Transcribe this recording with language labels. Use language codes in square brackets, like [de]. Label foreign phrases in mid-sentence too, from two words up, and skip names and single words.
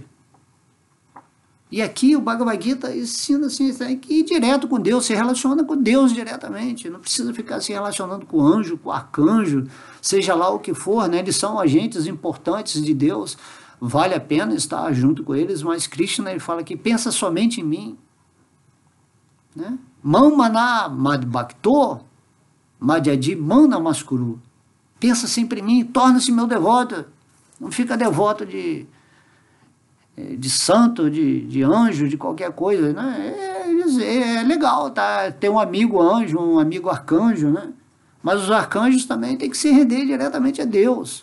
[pt] E aqui o Bhagavad Gita ensina assim, você tem que ir direto com Deus, se relaciona com Deus diretamente, não precisa ficar se relacionando com o anjo, com o arcanjo, seja lá o que for, né? Eles são agentes importantes de Deus, vale a pena estar junto com eles, mas Krishna ele fala que pensa somente em mim. Né? [sa] मन्मना मद्भक्तो मद्याजी मांनमस्कुरु. [pt] Pensa sempre em mim, torna-se meu devoto, não fica devoto de santo, de anjo, de qualquer coisa, né? É legal, tá? Ter um amigo anjo, um amigo arcanjo, né? Mas os arcanjos também têm que se render diretamente a Deus.